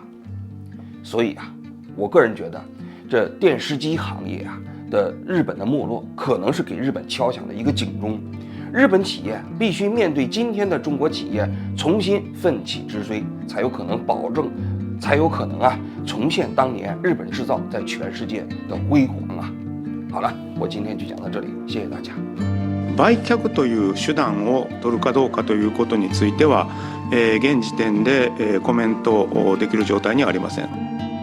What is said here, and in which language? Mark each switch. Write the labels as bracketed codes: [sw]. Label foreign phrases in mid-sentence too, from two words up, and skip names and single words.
[zh] 所以啊，我个人觉得这电视机行业啊的日本的没落，可能是给日本敲响了一个警钟。日本企业必须面对今天的中国企业，重新奋起直追，才有可能重现当年日本制造在全世界的辉煌啊！好了，我今天就讲到这里，谢谢大家。 [ja] 売却という手段を取るかどうかということについては、現時点でコメントできる状態にはありません。